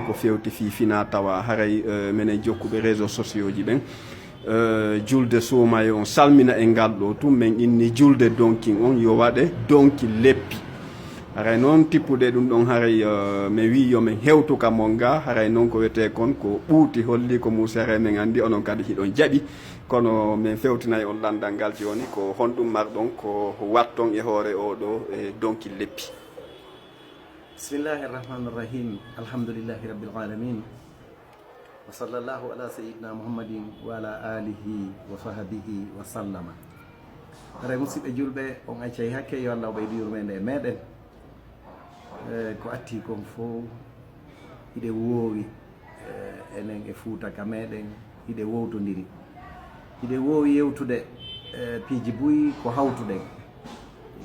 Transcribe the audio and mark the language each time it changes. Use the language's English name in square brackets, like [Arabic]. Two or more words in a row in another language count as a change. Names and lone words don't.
[Fula] ko fewti fifina tawa haray menen jokkuɓe [French] réseaux sociaux [Fula] ji ɓen julde suumaye on salmina e ngal ɗo tum min inni julde donkin on yo waɗe donki leppi haray noon tippude ɗum ɗon haray mi wi yomin hewtu ka mon ga haray noon ko wiyete kon ko ɓuuti holli ko musere min andi onon kadi hiɗon jaɓi kono min fewtinayi on landal ngal joni ko honɗum marɗon ko watton e hoore oɗo e donki leppi. [Arabic] بسم الله الرحمن الرحيم. الحمد لله رب العالمين. وصلى الله على سيدنا محمد وعلى آله وصحبه وسلم. [Fula] Haray musidɓe julɓe on accay hakke yo Allah ɓeydi yurmede e meɗen ko atti kon fof hiɗe woowi enen e Fouta ka meɗen hiɗe wowtodiri hiɗe woowi yewtude piiji buyi ko hawtuɗen hiɗe